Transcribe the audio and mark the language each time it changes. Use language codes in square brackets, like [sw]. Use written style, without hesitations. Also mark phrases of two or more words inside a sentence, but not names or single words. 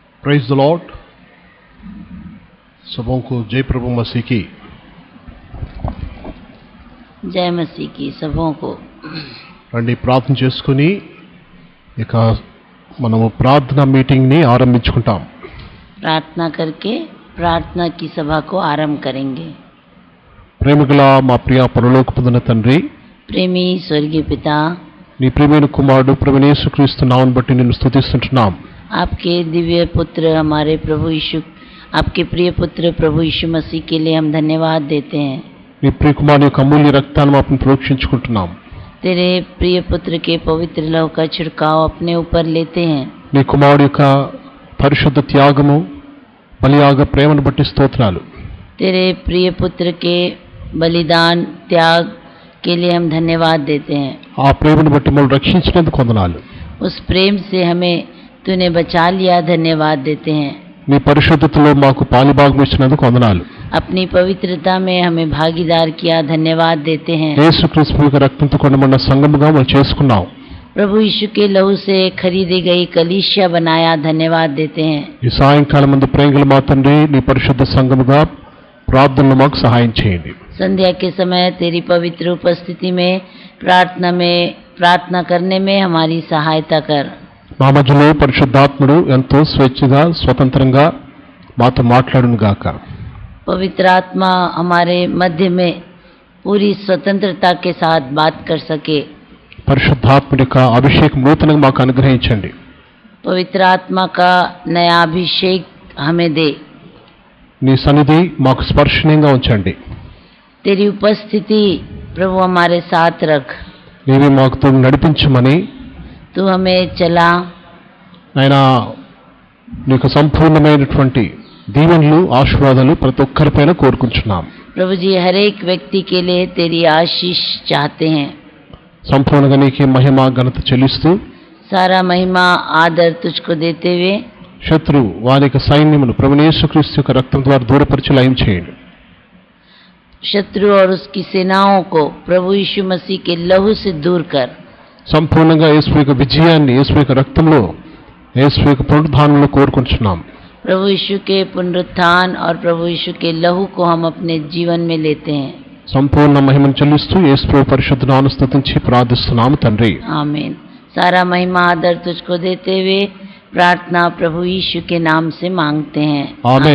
[en] Praise the Lord. [hi] सबों को जय प्रभु मसीह की। जय मसीह की सबों को। [te] రండి ప్రార్థన చేసుకుని ఇక మనము ప్రార్థనా మీటింగ్ ని ఆరంభించుకుంటాం। [hi] प्रार्थना करके प्रार्थना की सभा को आरंभ करेंगे। [te] ప్రేమగల మా ప్రియ పరలోకపున తండ్రి, [hi] प्रेमी स्वर्गीय पिता, [te] నీ ప్రియమైన కుమారుడు ప్రభువైన యేసుక్రీస్తు నామమును బట్టి నిన్ను స్తుతిస్తున్నాం। [hi] आपके दिव्य पुत्र हमारे प्रभु यीशु, आपके प्रिय पुत्र प्रभु यीशु मसीह के लिए हम धन्यवाद देते हैं। [te] నీ ప్రియ కుమారుని యొక్క అమూల్య రక్తాన్ని మాపై ప్రోక్షించుకుంటున్నాం। [hi] तेरे प्रिय पुत्र के पवित्र लहू का छिड़काव अपने ऊपर लेते हैं। [te] నీ కుమారుడి యొక్క పరిశుద్ధ త్యాగము బలియాగ ప్రేమను బట్టి స్తోత్రాలు। [hi] तेरे प्रिय पुत्र के बलिदान त्याग के लिए हम धन्यवाद देते हैं। [te] ఆ ప్రేమను బట్టి మమ్మల్ని రక్షించినందుకు వందనాలు। [hi] उस प्रेम से हमें तूने बचा लिया, धन्यवाद देते हैं। [te] నీ పరిశుద్ధతలో మాకు పాలిభాగం ఇచ్చినందుకు వందనాలు। [hi] अपनी पवित्रता में हमें भागीदार किया, धन्यवाद देते हैं। [te] యేసుక్రీస్తు యొక్క రక్తంతో కొనబడిన సంఘముగా మనం చేసుకున్నాం। [hi] प्रभु यीशु के लहू से खरीदी गई कलीसिया बनाया, धन्यवाद देते हैं। [te] ఈ సాయంకాలం మందు ప్రేంగల మా తండ్రి, నీ పరిశుద్ధ సంఘముగా ప్రార్థనలో మాకు సహాయం చేయండి। [hi] संध्या के समय तेरी पवित्र उपस्थिति में प्रार्थना करने में हमारी सहायता कर। [te] మా మధ్యలో పరిశుద్ధాత్ముడు ఎంతో స్వేచ్ఛగా స్వతంత్రంగా మాతో మాట్లాడును గాక। [hi] पवित्र आत्मा हमारे मध्य में पूरी स्वतंत्रता के साथ बात कर सके। [te] పరిశుద్ధాత్ముడి యొక్క అభిషేకం నూతనంగా మాకు అనుగ్రహించండి। [hi] पवित्र आत्मा का नया अभिषेक हमें दे। [te] నీ సన్నిధి మాకు స్పర్శనీయంగా ఉంచండి। [hi] तेरी उपस्थिति प्रभु हमारे साथ रख। [te] నీవే మాకు తోడు నడిపించమని, [hi] तू हमें चला। [te] ఆయన నీకు సంపూర్ణమైనటువంటి దీవెనలు ఆశీర్వాదాలు ప్రతి ఒక్కరిపైన కోరుకుంటున్నాం। [hi] प्रभु जी, हर एक व्यक्ति के लिए तेरी आशीष चाहते हैं। [te] సంపూర్ణంగా నీకే మహిమ ఘనత చెల్లిస్తూ [hi] सारा महिमा आदर तुझको देते हुए [te] శత్రువు వారి యొక్క సైన్యమును ప్రభువైన యేసుక్రీస్తు యొక్క రక్తం ద్వారా దూరపరిచి లయం చేయండి। [hi] शत्रु और उसकी सेनाओं को प्रभु यीशु मसीह के लहू से दूर कर। [te] సంపూర్ణంగా యేసు యొక్క విజయాన్ని యేసు యొక్క రక్తంలో, యేసు యొక్క పునరుద్ధానంలో కోరుకుంటున్నాం। [hi] प्रभु यीशु के पुनरुत्थान और प्रभु यीशु के लहू को हम अपने जीवन में लेते हैं। [te] సంపూర్ణ మహిమను చెల్లిస్తూ యేసు పరిశుద్ధ నామమును స్తుతించి ప్రార్థిస్తున్నాము తండ్రి। [hi] आमीन। सारा महिमा आदर तुझको देते हुए प्रार्थना प्रभु यीशु के नाम से मांगते हैं। आमीन।